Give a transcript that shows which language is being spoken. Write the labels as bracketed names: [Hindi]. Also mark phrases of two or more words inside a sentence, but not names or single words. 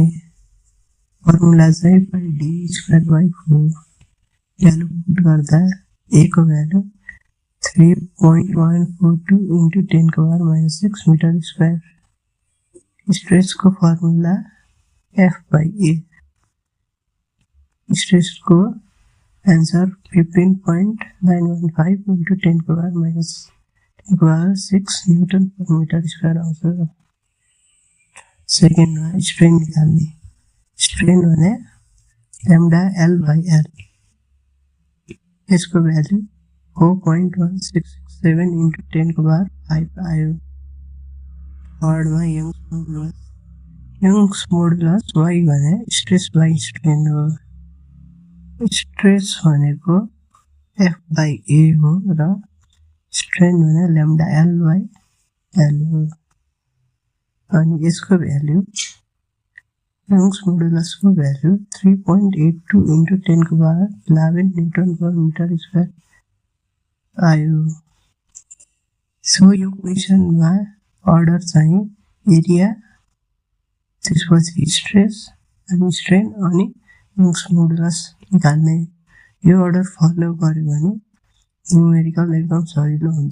[Nepali] फर्मुला चाहिँ d² by 4। [English] value put [Nepali] गर्दा a को भ्यालु 3.142 into 10 को पावर -6 [English] meter square. [Nepali] स्ट्रेस को फर्मुला F by A। स्ट्रेस को आंसर 15.915 into 10 को पावर -6 [English] newton per meter square [Nepali] आउँछ। सेकेन्डमा स्ट्रेन निकाल्ने। स्ट्रेन भने lambda L by L। यसको भ्यालु 4.1667 into 10 को पावर 5 आयो। थर्डमा [English] Young's modulus [Nepali] y भने [English] stress by strain [Nepali] हो। स्ट्रेस भनेको F by A हो र स्ट्रेन भने lambda L by L हो। अनि यसको भ्यालु [English] Young's modulus [Nepali] भ्यालु 3.82 into 10 को पावर 11 [English] newton per meter square [Nepali] आयो। सो यो क्वेशनमा अर्डर चाहिँ एरिया, त्यसपछि स्ट्रेस अनि स्ट्रेन अनि [English] Young's modulus [Nepali] निकाल्ने यो अर्डर फलो गर्यो भने न्युमेरिकल एकदम सजिलो हुन्छ।